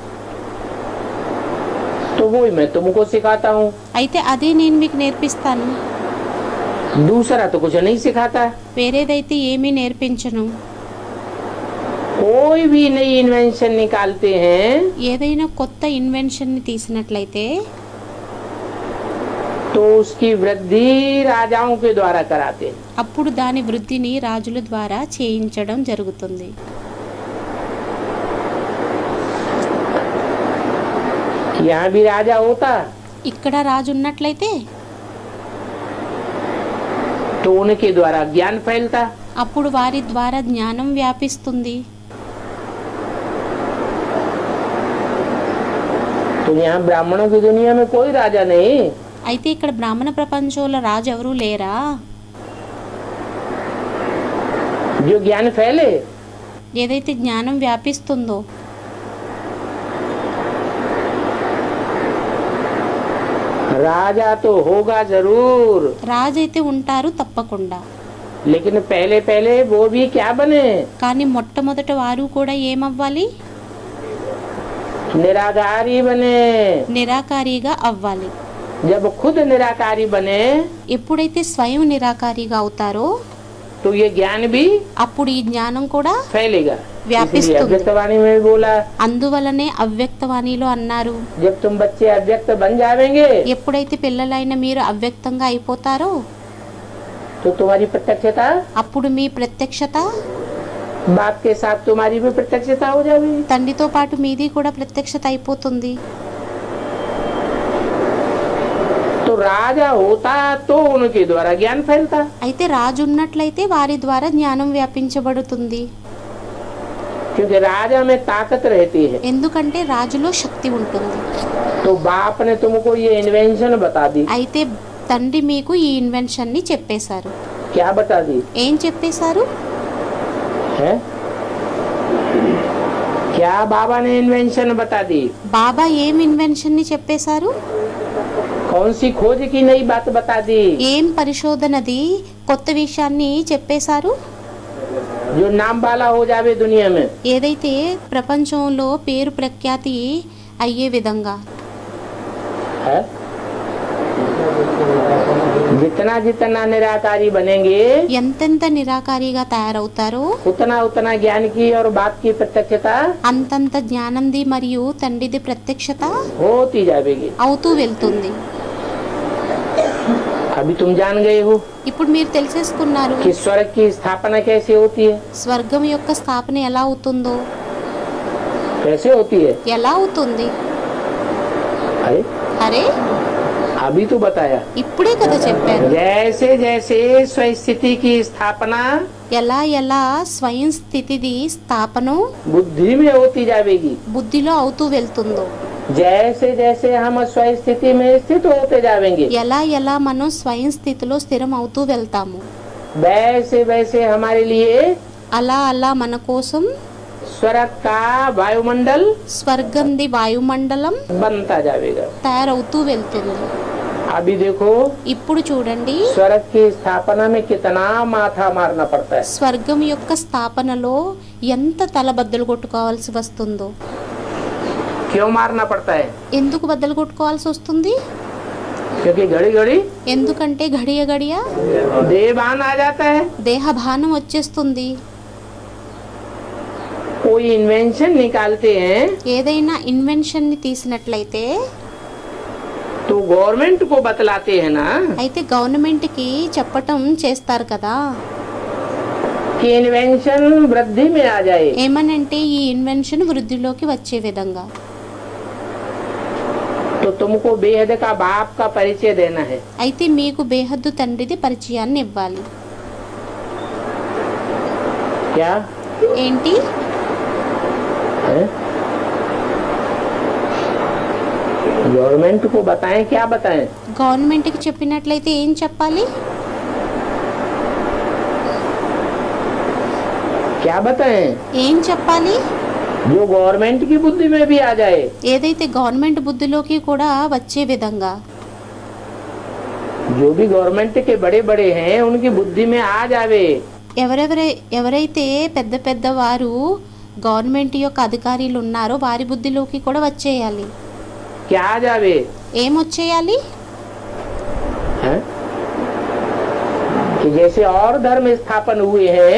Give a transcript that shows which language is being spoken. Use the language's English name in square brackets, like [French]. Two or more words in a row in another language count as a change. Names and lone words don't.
[Hindi] तो वो मैं तुमको सिखाता हूँ, [Telugu] అయితే అదే నేను మీకు నేర్పిస్తాను. [Hindi] दूसरा तो कुछ नहीं सिखाता। [Telugu] వేరేదైతే ఏమీ నేర్పించను. [Hindi] कोई भी नई इन्वेंशन निकालते हैं [Telugu] ఏదైనా కొత్త ఇన్వెన్షన్ ని తీసినట్లయితే [Hindi] तो उसकी वृद्धि राजाओं के द्वारा कराते हैं। [Telugu] అప్పుడు దాని వృద్ధిని రాజుల ద్వారా చేయించడం జరుగుతుంది. [Hindi] यहाँ भी राजा होता [Telugu] ఇక్కడ రాజు ఉన్నట్లయితే [Hindi] तो उनके द्वारा ज्ञान फैलता। [Telugu] అప్పుడు వారి ద్వారా జ్ఞానం వ్యాపిస్తుంది. [Hindi] तो यहाँ ब्राह्मणों की दुनिया में कोई राजा नहीं, [Telugu] అయితే ఇక్కడ బ్రాహ్మణ ప్రపంచంలో రాజు ఎవరూ లేరా? [Hindi] जो ज्ञान फैले [Telugu] ఏదైతే జ్ఞానం వ్యాపిస్తుందో [Hindi] राजा तो होगा जरूर, [Telugu] రాజు అయితే ఉంటారు తప్పకుండా. [Hindi] लेकिन पहले पहले वो भी क्या बने? [Telugu] కానీ మొట్టమొదట వారు కూడా ఏమవ్వాలి? [Hindi] निराकारी बने। [Telugu] నిరాకారిగా అవ్వాలి. [Hindi] जब खुद निराकारी बने [Telugu] ఎప్పుడైతే స్వయం నిరాకారిగా అవుతారో [Hindi] तो ये ज्ञान भी [Telugu] అప్పుడు ఈ జ్ఞానం కూడా [Hindi] फैलेगा। [Telugu] व्यापिस्त [Hindi] इसलिए अव्यक्तवाणी में भी बोला, [Telugu] అందువలనే అవ్యక్తవాణిలో అన్నారు, [Hindi] जब तुम बच्चे अव्यक्त बन जाएंगे [Telugu] ఎప్పుడైతే పిల్లలైన మీరు అవ్యక్తంగా అయిపోతారో [Hindi] तो तुम्हारी प्रत्यक्षता [Telugu] అప్పుడు మీ ప్రత్యక్షత [Hindi] बाप के साथ तुम्हारी भी प्रत्यक्षता हो जाएगी। [Telugu] తండ్రితో పాటు మీది కూడా ప్రత్యక్షత అయిపోతుంది. [Hindi] तो राजा होता तो उनके द्वारा ज्ञान फैलता। [Telugu] అయితే రాజు ఉన్నట్లయితే వారి ద్వారా జ్ఞానం వ్యాపించబడుతుంది. [Hindi] क्योंकि राजा में ताकत रहती है। [Telugu] ఎందుకంటే రాజులో శక్తి ఉంటుంది. [Hindi] तो बाप ने तुमको ये इन्वेंशन बता दी। [Telugu] అయితే తండ్రి మీకు ఈ ఇన్వెన్షన్ ని చెప్పేశారు. [Hindi] क्या बता दी [Telugu] ఏం చెప్పేశారు? [Hindi] है? क्या बाबा ने इन्वेंशन बता दी? [Telugu] బాబా ఏం ఇన్వెన్షన్ ని చెప్పేశారు? [Hindi] कौन सी खोज की नई बात बता दी? [Telugu] ఏం పరిశోధనది కొత్త విషయాన్ని చెప్పేశారు? [Hindi] जो नाम वाला हो जावे दुनिया में। [Telugu] ఏదైతే ప్రపంచంలో పేరు ప్రఖ్యాతి అయ్యే విధంగా [Hindi] है? जितना जितना निराकारी बनेंगे [Telugu] ఎంతెంత నిరాకారిగా తయారవుతారో [Hindi] उतना उतना ज्ञान की और बाप की प्रत्यक्षता [Telugu] అంతంత జ్ఞానంది మరియు తండ్రిది ప్రత్యక్షత [Hindi] होती जाएगी। [Telugu] అవుతూ వెళ్తుంది। [Hindi] अभी तुम जान गए हो [Telugu] ఇప్పుడు మీరు తెలిసేసుకున్నారు [Hindi] कि स्वर्ग की स्थापना कैसे होती है। [Telugu] స్వర్గం యొక్క స్థాపన ఎలా అవుతుందో। [Hindi] कैसे होती है? [Telugu] ఎలా అవుతుంది? [Hindi] अरे [Telugu] అరే [Hindi] अभी तो बताया। [Telugu] ఇప్పుడే కదా చెప్పారు। [Hindi] जैसे जैसे स्वस्थिति की स्थापना [Telugu] ఎలా ఎలా స్వయం స్థితిది స్థాపన [Hindi] बुद्धि में होती जाएगी, [Telugu] బుద్ధిలో అవుతూ వెళ్తుందో। [Hindi] जैसे जैसे हम स्वस्थिति में स्थित होते जाएंगे, [Telugu] ఎలా ఎలా మనం స్వయం స్థితిలో స్థిరం అవుతూ వెళ్తాము, [Hindi] वैसे वैसे हमारे लिए [Telugu] అలా అలా మన కోసం [Hindi] स्वर्ग का वायुमंडल [Telugu] స్వర్గంది వాయుమండలం [Hindi] बनता जाएगा। [Telugu] తయారవుతూ వెళ్తుంది। [Hindi] अभी देखो [Telugu] ఇప్పుడు చూడండి [Hindi] स्वर्ग की स्थापना में कितना माथा मारना पड़ता है। [Telugu] స్వర్గం యొక్క స్థాపనలో ఎంత తల బద్దలు కొట్టుకోవాల్సి వస్తుందో। [Hindi] क्यों मारना पड़ता है? [Telugu] ఎందుకు బద్దలు కొట్టుకోవాల్సి వస్తుంది? [Hindi] क्योंकि घड़ी घड़ी [Telugu] ఎందుకంటే గడియ గడియ [Hindi] देवान आ जाता है। [Telugu] దేహభానం వచ్చేస్తుంది। [Hindi] कोई इन्वेंशन निकालते हैं [Telugu] ఏదైనా ఇన్వెన్షన్ ని తీసినట్లయితే [Hindi] तो गवर्नमेंट को बतलाते हैं ना [Telugu] అయితే గవర్నమెంట్ కి చెప్పటం చేస్తారు కదా, [Hindi] कि इन्वेंशन वृद्धि में आ जाए। [Telugu] ఏమనంటే ఈ ఇన్వెన్షన్ వృద్ధిలోకి వచ్చే విధంగా। [Hindi] तो तुमको बेहद का बाप का परिचय देना है। [Telugu] అయితే మీకు బేహద్దు తండ్రిది పరిచయాన్ని ఇవ్వాలి। [Hindi] क्या [Telugu] ఏంటి? [Hindi] है? गवर्नमेंट को बताएं, क्या बताएं? [Telugu] గవర్నమెంట్ కి చెప్పినట్లయితే ఏం చెప్పాలి? [Hindi] क्या बताएं? [Telugu] ఏం చెప్పాలి? [Hindi] जो गवर्नमेंट की बुद्धि में भी आ जाए। [Telugu] ఏదైతే గవర్నమెంట్ బుద్ధిలోకి కూడా వచ్చే విధంగా। [Hindi] जो भी गवर्नमेंट के बड़े बड़े हैं उनकी बुद्धि में आ जावे। [Telugu] ఎవరైతే పెద్ద పెద్ద వారు గవర్నమెంట్ యొక్క అధికారులు ఉన్నారో వారి బుద్ధిలోకి కూడా వచ్చేయాలి। [Hindi] क्या आ जावे? [Telugu] ఏం వచ్చేయాలి? [Hindi] है? कि जैसे और धर्म स्थापन हुए हैं